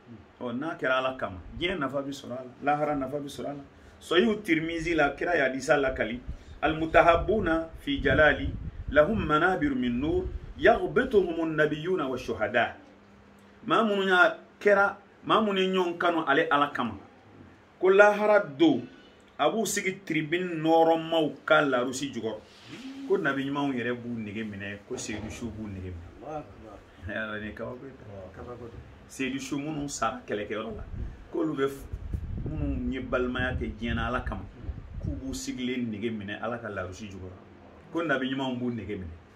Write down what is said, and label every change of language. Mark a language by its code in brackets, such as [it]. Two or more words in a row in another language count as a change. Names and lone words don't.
[bm] o n'a kɛra ala kama diɲɛ nafa bi sɔrɔ a la lahara nafa bi sɔrɔ a la sahihu tirmizi la kira ya hadisa la kali [ar] المتحابون في جلالي لهم منابر من نور يغبطهم النبيون والشهداء [bm] ma munu ya kɛra ma munu ɲɔgɔn kanu ale ala kama ko lahara do abu sigi tribune nɔrɔmaw ka larusi jukɔrɔ ko nabi ɲumanw yɛrɛ b'u nege minɛ ko seyidu su b'u nege minɛ ala ni kabako seyidu su minnu sara kɛlɛkɛyɔrɔ la k'olu bɛ minnu ye balimaya kɛ diɲɛ na ala kama k'u b'u sigilen nege minɛ ala ka larusi jukɔrɔ ko nabi ɲumanw b'u nege minɛ